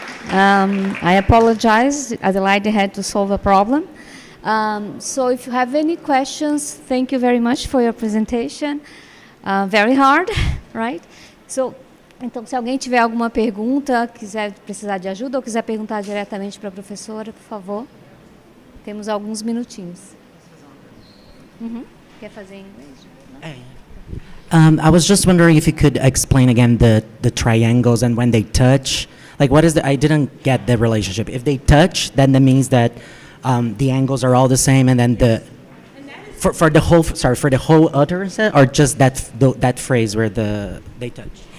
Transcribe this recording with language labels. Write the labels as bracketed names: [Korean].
[English] I apologize. Adelaide had to solve a problem. So if you have any questions, thank you very much for your presentation. Very hard, right? [Portuguese] So, então, se alguém tiver alguma pergunta, precisar de ajuda ou quiser perguntar diretamente para a professora, por favor. Temos alguns minutinhos. Quer fazer em inglês? [English] I was just wondering if you could explain again the triangles and when they touch. Like, what is I didn't get the relationship. If they touch, then that means that the angles are all the same, and then for the whole utterance, or just that phrase where they touch.